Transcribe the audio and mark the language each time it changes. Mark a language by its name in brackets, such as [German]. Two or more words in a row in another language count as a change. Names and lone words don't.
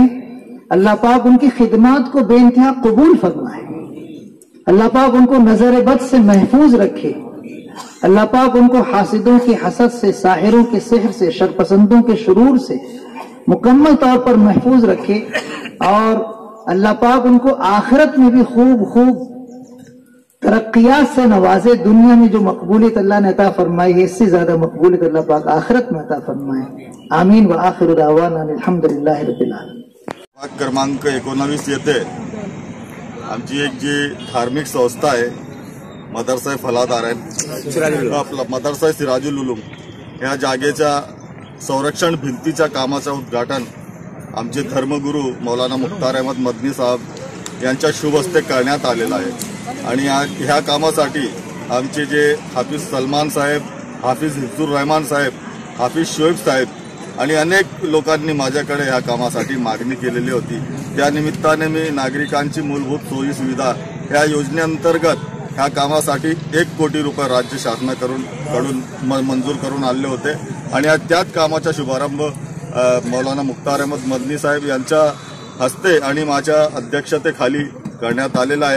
[Urdu] اللہ پاک ان کی خدمات کو بے انتہا قبول فرمائے، اللہ پاک ان کو نظر بد سے محفوظ رکھے، اللہ پاک ان کو حاسدوں کی حسد سے، ساحروں کے سحر سے، شرپسندوں کے شرور سے مکمل طور پر محفوظ رکھے، اور اللہ پاک ان کو آخرت میں بھی خوب خوب ترقیات سے نوازے. دنیا میں جو مقبولیت اللہ نے عطا فرمائی ہے، اس سے زیادہ مقبولیت اللہ پاک آخرت میں عطا فرمائے. [Arabic] آمين وآخر دعوانا الحمد لله رب العالمين. [Marathi] क्रमांक 19 येथे आमची एक जी धार्मिक संस्था आहे, मदरसा फलादार आहे, आपला मदरसा सिराजुल उलूम, या जागेच्या संरक्षण भिंतीच्या कामाचं उद्घाटन आमचे धर्मगुरू मौलाना मुख्तार अहमद मदनी साहब यांच्या शुभ हस्ते करण्यात आलेला आहे। आणि ह्या कामासाठी आमचे जे हाफिज सलमान साहेब, हाफिज हिफ्जुर रहमान साहेब, हाफिज शोएब साहेब आणि अनेक लोकांनी माझ्याकडे ह्या कामासाठी मागणी केलेली होती। त्या निमित्ताने मी नागरिकांची मूलभूत सोयी सुविधा या योजनेअंतर्गत ह्या कामासाठी 1 कोटी रुपये राज्य शासनाकडून मंजूर करून आणले होते, आणि त्याच कामाचा शुभारंभ मौलाना मुख्तार अहमद मदनी साहेब यांच्या हस्ते आणि माझ्या अध्यक्षतेखाली करण्यात आलेला आहे।